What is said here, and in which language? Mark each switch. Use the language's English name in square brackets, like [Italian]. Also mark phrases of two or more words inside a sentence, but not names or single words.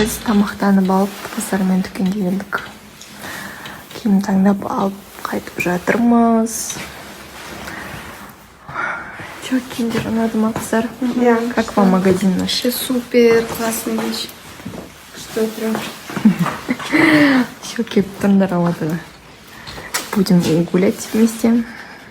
[Kazakh] тамақтанып алып қыздармен дүкенге келдік. Киім таңдап алып қайтып жатырмыз. Чё, киімдер ұнады ма, қыздар? [Russian] Как вам магазин вообще? Супер, классная вещь. Что прям? Все, [Kazakh] кеп тұрыңдар алматыға. [Russian] Будем гулять вместе.